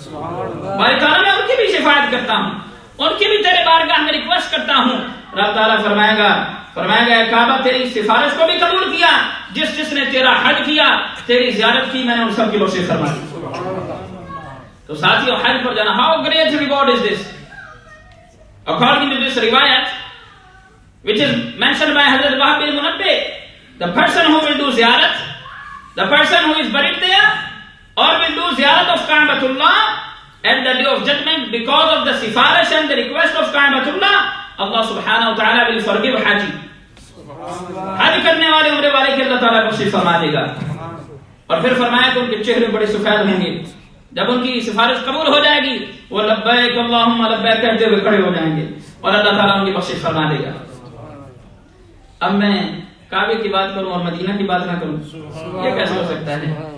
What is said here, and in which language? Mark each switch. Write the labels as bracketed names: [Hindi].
[Urdu] باری تعالیٰ میں ان کی بھی شفاعت کرتا ہوں, ان کی بھی تیرے بارگاہ میں ریکویسٹ کرتا ہوں. رب تعالیٰ فرمائے گا اے کعبہ تیری سفارش کو بھی قبول کیا, جس نے تیرا حج کیا, تیری زیارت کی, میں نے ان سب کی بخشش فرما دی. تو ساتھیو حج پر جانا, [English] how great reward is this? According to this riwayat which is mentioned by Hazrat Wahab bin Munabbih, the person who will do ziyarat, the person who is buried there or will do ziyarat of Ka'batullah at the day of judgment because of the sifarish and the request of Ka'batullah, Allah subhanahu wa ta'ala will forgive haji. [Urdu] حج کرنے والے عمرے والے کے اللہ تعالیٰ بخشش فرما دے گا. اور پھر فرمایا کہ ان کے چہرے بڑے سفید ہوں گے, جب ان کی سفارش قبول ہو جائے گی وہ لبیک اللہم لبیک کہتے ہوئے کھڑے ہو جائیں گے اور اللہ تعالیٰ ان کی بخشش فرما دے گا. اب میں کعبے کی بات کروں اور مدینہ کی بات نہ کروں, یہ کیسے ہو سکتا ہے؟